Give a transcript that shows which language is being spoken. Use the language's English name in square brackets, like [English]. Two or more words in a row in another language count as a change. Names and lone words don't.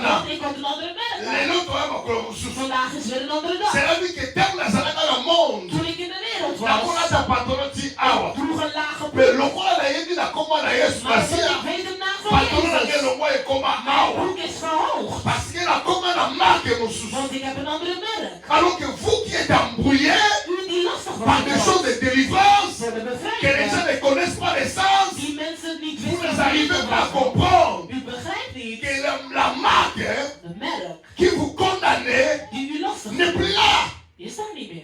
[Dutch] Want ik had een andere merk. Vandaag is weer een andere dag. Toen ik in de wereld was, droeg een lage broek. Maar ik weet de naam van Jezus. Mijn broek is verhoogd. Want ik heb een andere merk. [French] Alors que vous qui êtes embrouillés par des choses de délivrance, que les gens ne connaissent pas l'essence, vous n'arrivez pas à comprendre que la marque qui vous condamnait n'est plus là.